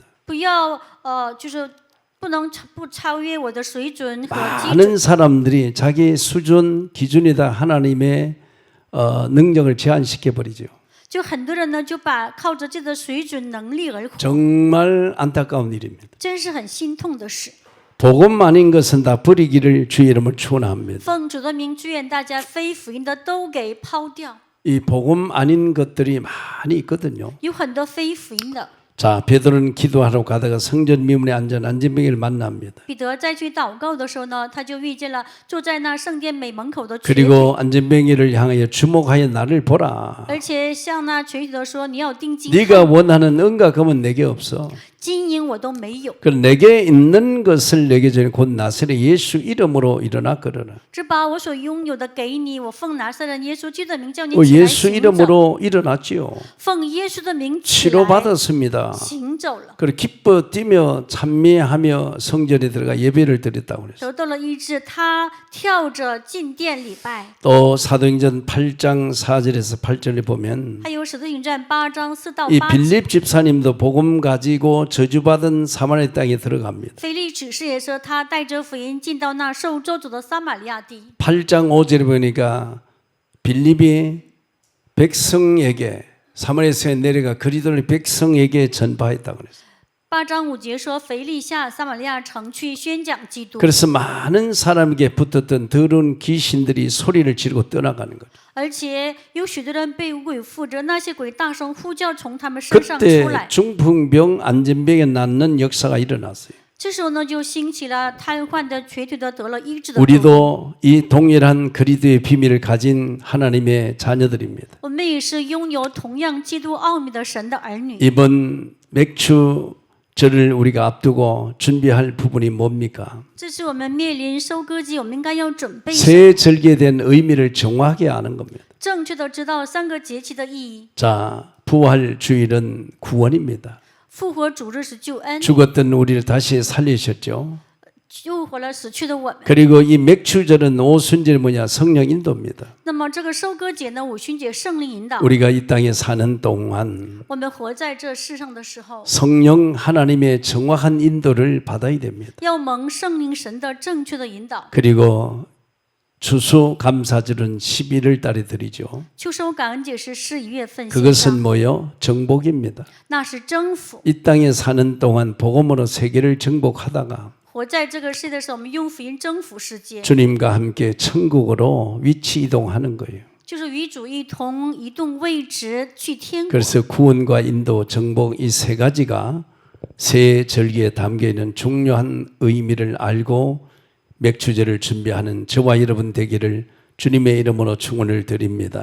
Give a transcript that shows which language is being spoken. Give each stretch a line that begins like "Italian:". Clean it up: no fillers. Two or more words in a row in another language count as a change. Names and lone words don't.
Chinese: 不要就是不能不超越我的水准和基准。
Korean: 많은 사람들이 자기 수준, 기준이다 하나님의 능력을 제한시켜 버리죠.
Chinese: 就很多人呢，就把靠着这个水准能力而活，
Korean: 정말 안타까운 일입니다.
Chinese: 真是很心痛的事。
Korean: 복음 아닌 것은 다 버리기를 주의 이름을 축원합니다.
Chinese: 奉主的名，祝愿大家非福音的都给抛掉。
Korean: 이 복음 아닌 것들이 많이 있거든요.
Chinese: 有很多非福音的。
Korean: 자, 베드로는 기도하러 가다가 성전 미문에 앉은 안진뱅이를 만납니다.
Chinese: 彼得在去祷告的时候呢，他就遇见了坐在那圣殿美门口的瘸腿，
Korean: 그리고 안진뱅이를 향하여 주목하여 나를 보라.
Chinese: 而且向那瘸腿的说：“你要定睛
Korean: 네가
Chinese: 看，
Korean: 원하는 은과 금은 내게 없어.
Chinese: 金银我都没有，
Korean: 그 내게 있는 것을 내게 주니 곧 나사렛 예수 이름으로 일어나 걸어라.
Chinese: 只把我所拥有的给你。我奉拿撒勒耶稣基督的名叫你起来
Korean: 예수
Chinese: 行走，
Korean: 이름으로 일어났지요.
Chinese: 奉耶稣的名起来
Korean: 치료받았습니다.
Chinese: 行走了，
Korean: 그리고 기뻐 뛰며 찬미하며 성전에 들어가 예배를 드렸다고 그랬어요.
Chinese: 得到了医治。他跳着进殿礼拜。
Korean: 또 사도행전 8장 4절에서 8절에 보면
Chinese: 还有使徒行传8章4到
Korean: 이
Chinese: 8节，
Korean: 빌립 집사님도 복음 가지고 저주받은 사마리아 땅에 들어갑니다.
Chinese: 腓利指示也说，他带着福音进到那受咒诅的撒玛利亚地。
Korean: 8장 5절에 보니까 빌립이 백성에게 사마리아에 내려가 그리스도를 백성에게 전파했다고 그랬어요.
Chinese: 8 章5节说，腓利下撒玛利亚城去宣讲基督，
Korean: 그래서 많은 사람에게 붙었던 더러운 귀신들이 소리를 지르고 떠나가는 거예요.
Chinese: 而且有许多人被鬼附着，那些鬼大声呼叫，从他们身上出
Korean: 그때
Chinese: 来。
Korean: 중풍병 안진병에 낫는 역사가 일어났어요.
Chinese: 这时候呢，就兴起了瘫痪的、瘸腿的得了医治的。
Korean: 우리도 이 동일한 그리스도의 비밀을 가진 하나님의 자녀들입니다.
Chinese: 我们也是拥有同样基督奥秘的神的儿女。
Korean: 이번 맥주절을 우리가 앞두고 준비할 부분이 뭡니까?
Chinese: 这是我们面临收割季，我们应该要准备
Korean: 새 절기에 대한 의미를 정확하게 아는 겁니다.
Chinese: 正确的知道3个节气的意义。
Korean: 자, 부활 주일은 구원입니다.
Chinese: 复活主日是救恩，
Korean: 죽었던 우리를 다시 살리셨죠.
Chinese: 救活了死去的我们。
Korean: 그리고 이 맥주절은 오순절이 뭐냐? 성령 인도입니다.
Chinese: 那么这个收割节呢，五旬节圣灵引导。
Korean: 우리가 이 땅에 사는 동안
Chinese: 我们活在这世上的时候，
Korean: 성령 하나님의 정확한 인도를 받아야 됩니다.
Chinese: 要蒙圣灵神的正确的引导。
Korean: 그리고 추수감사절은 11월 달에 드리죠.
Chinese: 秋收感恩节是11月份献
Korean: 그것은
Chinese: 上，
Korean: 뭐요? 정복입니다.
Chinese: 那是征服。
Korean: 이 땅에 사는 동안 복음으로 세계를 정복하다가
Chinese: 活在这个世界的时候，我们用福音征服世界，
Korean: 주님과 함께 천국으로 위치 이동하는 거예요.
Chinese: 就是与主一同移动位置去天国。
Korean: 그래서 구원과 인도, 정복 이 세 가지가 새 절기에 담겨 있는 중요한 의미를 알고 맥주제를 준비하는 저와 여러분 되기를 주님의 이름으로 축원을 드립니다.